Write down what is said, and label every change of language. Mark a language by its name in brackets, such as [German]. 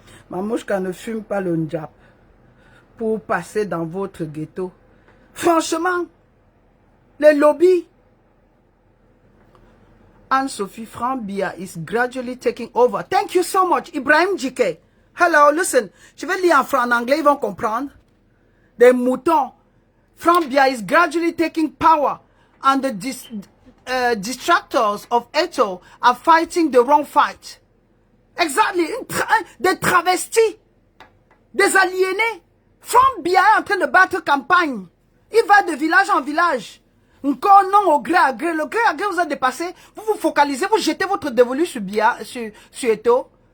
[French] Mamouchka ne fume pas le ndjap pour passer dans votre ghetto. Franchement, les lobbies. [English] Anne-Sophie Frambia is gradually taking over. Thank you so much. Ibrahim JK. Hello, listen. [French] Je vais lire en anglais, ils vont comprendre. Des moutons. [English] Frambia is gradually taking power and the distractors of Eto are fighting the wrong fight. Exactly. [French] Des travestis. Des aliénés. Frambia est en train de battre campagne. Il va de village en village. Encore non au gré à gré. Le gré à gré vous a dépassé. Vous vous focalisez, vous jetez votre dévolu sur Eto.